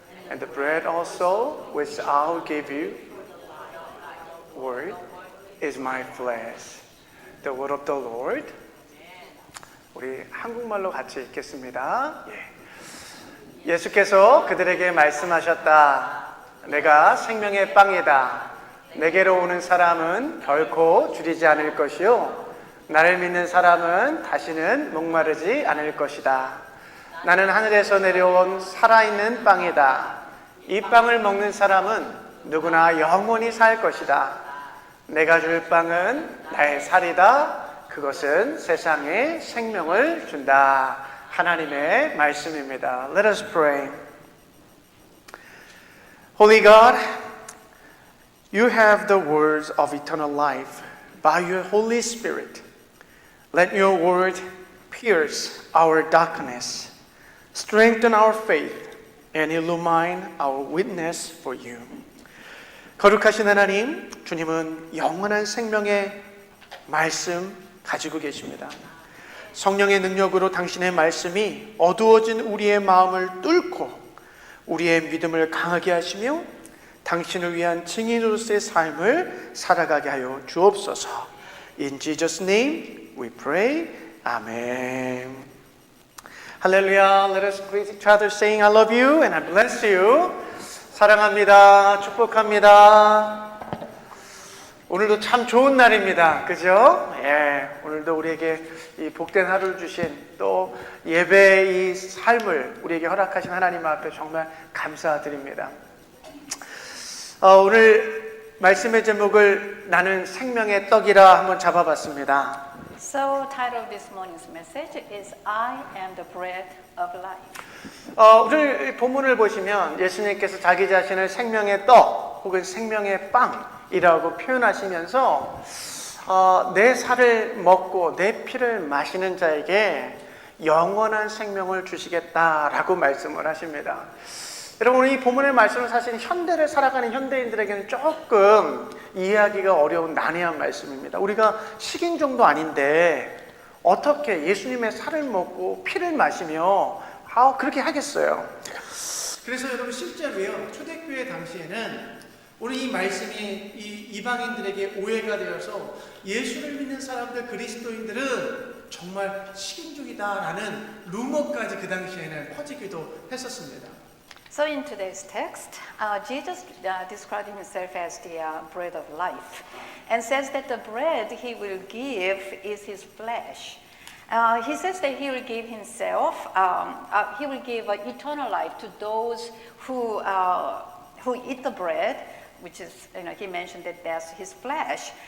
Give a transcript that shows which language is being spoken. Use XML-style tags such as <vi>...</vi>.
<en>And the bread also, which I'll give you, word, is my flesh. The word of the Lord.</en> <ko>우리 한국말로 같이 읽겠습니다. 예수께서 그들에게 말씀하셨다. 내가 생명의 빵이다. 내게로 오는 사람은 결코 줄이지 않을 것이요. 나를 믿는 사람은 다시는 목마르지 않을 것이다. 나는 하늘에서 내려온 살아있는 빵이다. 이 빵을 먹는 사람은 누구나 영원히 살 것이다. 내가 줄 빵은 나의 살이다. 그것은 세상에 생명을 준다. 하나님의 말씀입니다.</ko> <en>Let us pray. Holy God, you have the words of eternal life by your Holy Spirit. Let your word pierce our darkness, strengthen our faith, and illumine our witness for you.</en> <ko>거룩하신 하나님, 주님은 영원한 생명의 말씀 가지고 계십니다. 성령의 능력으로 당신의 말씀이 어두워진 우리의 마음을 뚫고 우리의 믿음을 강하게 하시며 당신을 위한 증인으로서의 삶을 살아가게 하여 주옵소서.</ko> <en>In Jesus' name we pray. Amen. 할렐루야. Let us greet each other saying I love you and I bless you.</en> <ko>사랑합니다. 축복합니다. 오늘도 참 좋은 날입니다. 그죠? 예. 오늘도 우리에게 이 복된 하루를 주신 또 예배의 이 삶을 우리에게 허락하신 하나님 앞에 정말 감사드립니다. 오늘 말씀의 제목을 나는 생명의 떡이라 한번 잡아봤습니다.</ko> <en>So, title of this morning's message is I am the bread of life.</en> <ko>오늘 본문을 보시면 예수님께서 자기 자신을 생명의 떡 혹은 생명의 빵이라고 표현하시면서 내 살을 먹고 내 피를 마시는 자에게 영원한 생명을 주시겠다라고 말씀을 하십니다. 여러분, 이 본문의 말씀은 사실 현대를 살아가는 현대인들에게는 조금 이해하기가 어려운 난해한 말씀입니다. 우리가 식인종도 아닌데 어떻게 예수님의 살을 먹고 피를 마시며 그렇게 하겠어요. 그래서 여러분 실제로요, 초대교회 당시에는 오늘 이 말씀이 이 이방인들에게 오해가 되어서 예수를 믿는 사람들, 그리스도인들은 정말 식인종이다라는 루머까지 그 당시에는 퍼지기도 했었습니다.</ko> <en>So in today's text, Jesus described himself as the bread of life and says that the bread he will give is his flesh. He says that he will give himself, he will give eternal life to those who eat the bread, which is, he mentioned that that's his flesh.</en>